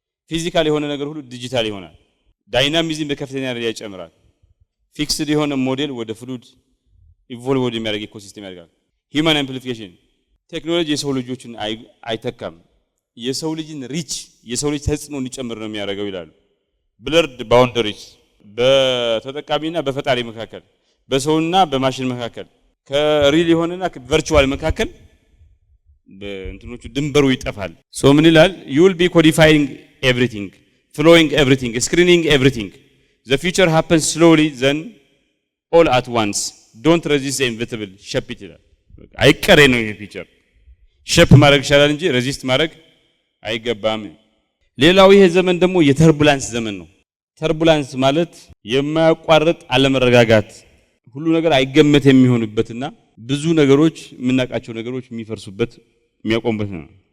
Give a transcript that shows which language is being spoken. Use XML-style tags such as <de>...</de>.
<am>ፊዚካል የሆነ ነገር ሁሉ ዲጂታል ይሆናል። ዳይናሚዝም በከፍተኛ ደረጃ ይጨምራል። ፊክስድ የሆነ ሞዴል ወደ ፍሉድ ኢቮልቭ ወደ የሚያደርግ ኢኮሲስተም ያደርጋል። ሂውማን አምፕሊፊኬሽን ቴክኖሎጂ የሰው ልጆችን አይተካም። የሰው ልጅን ሪች የሰው ልጅ ተጽዕኖ እንዲጨምር ነው የሚያደርገው ይላሉ። ብለርድ ባውንደሪስ በተጠቃሚና በፈጣሪ መካከል በሰውና በማሽን መካከል ከሪል የሆነና ቨርቹዋል መካከል በእንትኖቹ ድንበሩ ይጠፋል። ሶ ምን ይላል?</am> <en>you will be codifying everything, flowing everything, screening everything. The future happens slowly then all at once. Don't resist the inevitable. shape it</en> <am>ይላል። አይቀሬ ነው ይሄ ፊቸር። ሼፕ ማድረግ ይችላል እንጂ ሬዚስት ማድረግ አይገባም። ሌላው ይሄ ዘመን ደግሞ የተርቡላንስ ዘመን ነው። ተርቡላንስ ማለት የማያቋርጥ አለመረጋጋት፣ ሁሉ ነገር አይገመት የሚሆንበትና ብዙ ነገሮች የምናውቃቸው ነገሮች የሚፈርሱበት የሚያቆሙበት ነው።</am>